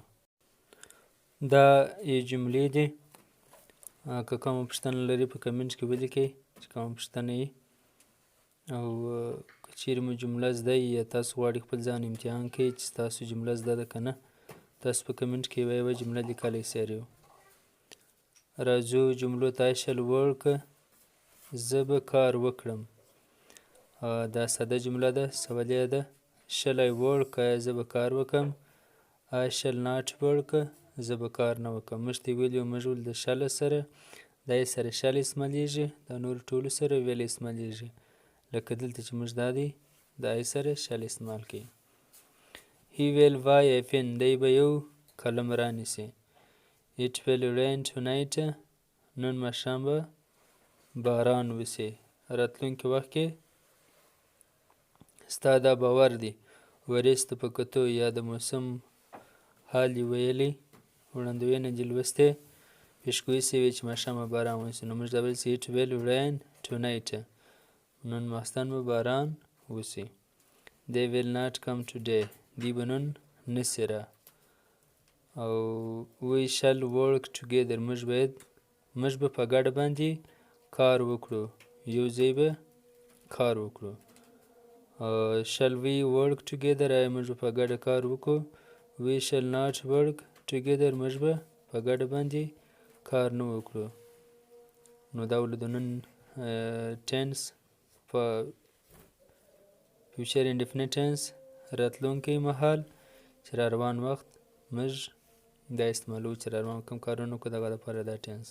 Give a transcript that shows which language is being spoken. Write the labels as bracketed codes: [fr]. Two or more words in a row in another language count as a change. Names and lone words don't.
[ps] دا جملې دي، که کومه پوښتنه لرئ په کمنټ کې ولیکئ چې کومه پوښتنه وي. او که چیرې مو جمله زده یا تاسو غواړئ خپل ځان امتحان کړئ چې ستاسو جمله زده ده که نه، تاسو په کمنټ کې یوه جمله لیکلی سئ. راځو جملو ته. [en] I shall work، [ps] زه به کار وکړم. دا ساده جمله ده، سوالیه ده. [en] shall I work، [ps] آیا زه به کار وکړم. [en] I shall not work، [ps] زه به کار نه وکړم. موږ ته ویلي موږ ول د شل سره دا یې سره شل استعمالیږي، دا نور ټولو سره ویل استعمالیږي. لکه دلته چې موږ دا دی د آی سره شل استعمال کوي. [en] He will buy a pen، [ps] دی به یو قلم رانیسي. [en] It will rain tonight، [ps] نن ماښام به باران وسي. راتلونکي وخت کې ستا دا باور دی. وریځو ته په کتو یا د موسم حال یې ویلی، وړاندوینه دې لوستې، پیشګویي سوې چې ماښام به باران وسي. نو موږ دا ویل چې [en] it will rain tonight، [ps] نن ماښام به باران وسي. [en] They will not come today، [ps] دی به نن نسي را. او [en] we shall work together، [ps] موږ به په ګډه باندې کار وکړو، یو ځای به کار وکړو. [en] shall we work together، [ps] آیا موږ به په ګډه کار وکړو. [en] we shall not work together، [ps] موږ به په ګډه باندې کار نه وکړو. نو دا ولې د نن ټینس په [en] future indefinite tense [ps] راتلونکی مهال چې را روان وخت موږ دا استعمالوو چې را روان کوم کارونه وکړو، دغه دپاره دا ټینس.